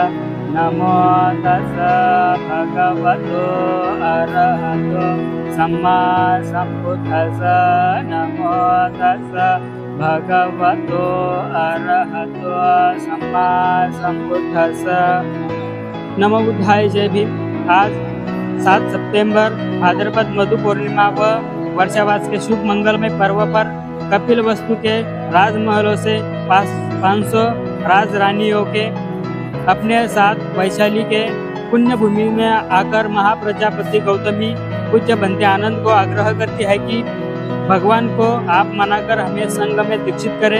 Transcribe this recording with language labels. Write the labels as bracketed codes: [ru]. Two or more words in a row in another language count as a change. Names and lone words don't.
[pi] नमो तस्सा भगवतो अरहतो सम्मा सम्बुद्धस्सा। नमो तस्सा भगवतो अरहतो सम्मा सम्बुद्धस्सा। नमो बुद्धाय [hi] जय भीम। आज 7 सितंबर भाद्रपद मधु पूर्णिमा व वर्षावास के शुभ मंगलमय पर्व पर कपिल वस्तु के राजमहलों से 500 राज रानियों के अपने साथ वैशाली के पुण्य भूमि में आकर महाप्रजापति गौतमी पूज्य बनते आनंद को आग्रह करती है कि भगवान को आप मनाकर हमें संग में दीक्षित करें।